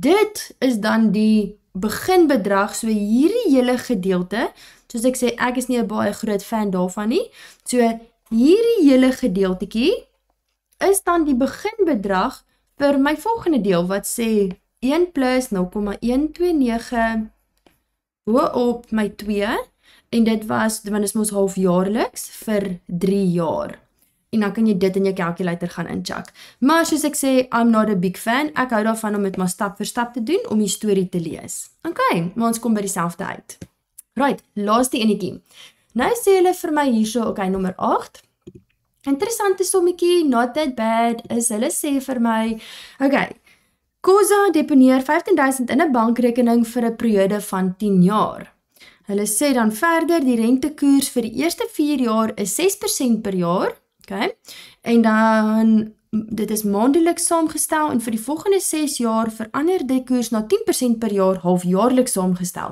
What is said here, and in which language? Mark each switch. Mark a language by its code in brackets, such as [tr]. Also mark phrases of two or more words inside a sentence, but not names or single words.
[af] dit is dan die beginbedrag, so hierdie hele gedeelte, soos ek sê, ek is nie 'n baie groot fan daarvan nie, so hierdie hele gedeeltetjie is dan die beginbedrag vir my volgende deel, wat sê 1 plus 0,129 boop my 2, en dit was, want is mos halfjaarliks vir 3 jaar. En dan kan jy dit in jou calculator gaan incheck. Maar soos ek sê, [en] I'm not a big fan, [af] ek hou daarvan om dit maar stap vir stap te doen, om die storie te lees. Okay, maar ons kom by dieselfde uit. Right, laaste enetjie. Nou sê hulle vir my hierso, okay, nommer 8, Interessante sommetjie, [en] not that bad, [af] is hulle sê vir my, okay, Khoza deponeer 15.000 in 'n bankrekening vir 'n periode van 10 jaar. Hulle sê dan verder, die rentekoers vir die eerste 4 jaar is 6% per jaar, okay? En dan, dit is maandeliks saamgestel, en vir die volgende 6 jaar verander die koers na 10% per jaar, halfjaarliks saamgestel.